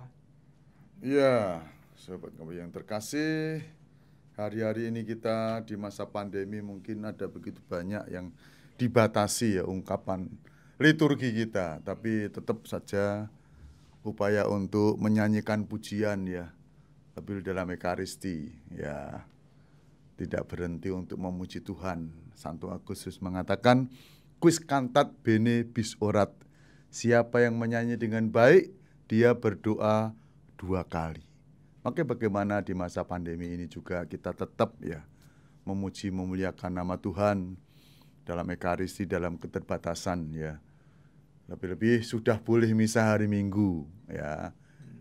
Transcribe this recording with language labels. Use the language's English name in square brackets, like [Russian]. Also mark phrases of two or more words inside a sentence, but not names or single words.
[Indonesian] Iya, sobat ngopi yang terkasih, hari-hari ini kita di masa pandemi mungkin ada begitu banyak yang dibatasi ya ungkapan liturgi kita, tapi tetap saja upaya untuk menyanyikan pujian ya. Tapi dalam Ekaristi ya tidak berhenti untuk memuji Tuhan. Santo Agustus mengatakan [Latin] quis cantat bene bis orat. [Indonesian] Siapa yang menyanyi dengan baik, dia berdoa 2 kali. Maka bagaimana di masa pandemi ini juga kita tetap ya memuji memuliakan nama Tuhan dalam Ekaristi, dalam keterbatasan ya. Lebih-lebih sudah boleh misa hari Minggu ya.